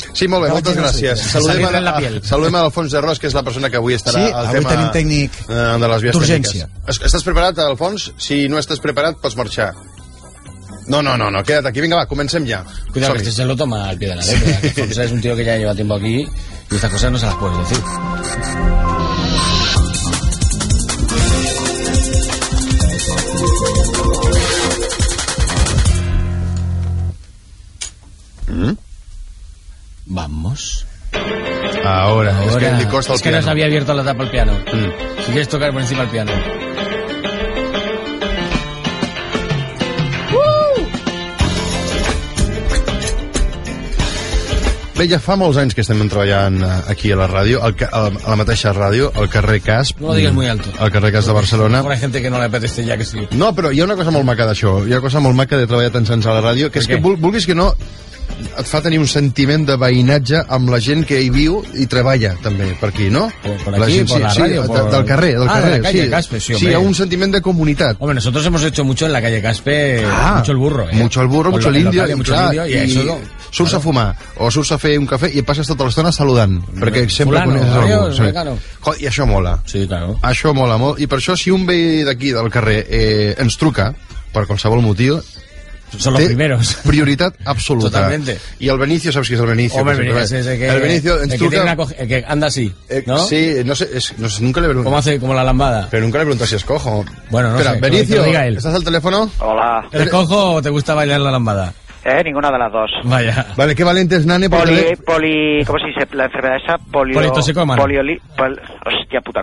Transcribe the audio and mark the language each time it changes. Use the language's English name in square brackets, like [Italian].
[Catalan] Sí, molt bé, moltes gràcies. Saludem a, saludem a Alfons de Ros, que és la persona que avui estarà al tema... Sí, avui tenim tècnic d'urgència. Estàs preparat, Alfons? Si no estàs preparat, pots marxar. No, queda't aquí, vinga, va, comencem ja. [Spanish] Cuidado, que se lo toma al pie de la letra. Alfonso es un tío que ya lleva tiempo aquí y estas cosas no se las puedes decir. Vamos. Ahora. Es que nos había abierto la tapa al piano. Si quieres tocar por encima del piano. [Catalan] Bé, ja fa molts anys que estem treballant aquí a la ràdio, a la mateixa ràdio, al carrer Casp. No ho digues [Spanish] muy alto. [Catalan] Al carrer Casp de Barcelona. Hi ha gent que no li apetece ja que sí. No, però hi ha una cosa molt maca d'això, hi ha una cosa molt maca de treballar tants anys a la ràdio, que és que vulguis que no, et fa tenir un sentiment de veïnatge amb la gent que hi viu i treballa també, per aquí, no? Del carrer. Ah, [Spanish] de la calle Caspe, sí, hombre. [Catalan] Sí, hi ha un sentiment de comunitat. [Spanish] Hombre, nosotros hemos hecho mucho en la calle Caspe, mucho el burro, ¿eh? Mucho el burro, mucho el indio, [Catalan] surts [Spanish] claro [Catalan] a fumar, o surts a fer un cafè i passes tota l'estona saludant, perquè sempre coneixes algú. I això mola. [Spanish] Sí, claro. [Catalan] Això mola molt. I per això, si un veí d'aquí, del carrer, ens truca, per qualsevol motiu, [Spanish] son los primeros. [Catalan] Prioritat absoluta. [Spanish] Totalmente. [Catalan] I el Benicio, saps qui és el Benicio? Home, Benicio, és el Benicio ens truca... [Spanish] El que anda así, ¿no? Sí, no sé, nunca le pregunto... ¿Cómo hace como la lambada? Pero nunca le pregunto si es cojo. Bueno, no sé. Espera, Benicio, ¿estás al teléfono? Hola. ¿Eres cojo o te gusta bailar la lambada? Ninguna de las dos. Vaya. Vale, qué valiente es, nane. ¿Cómo se dice la enfermedad esa? Hostia puta.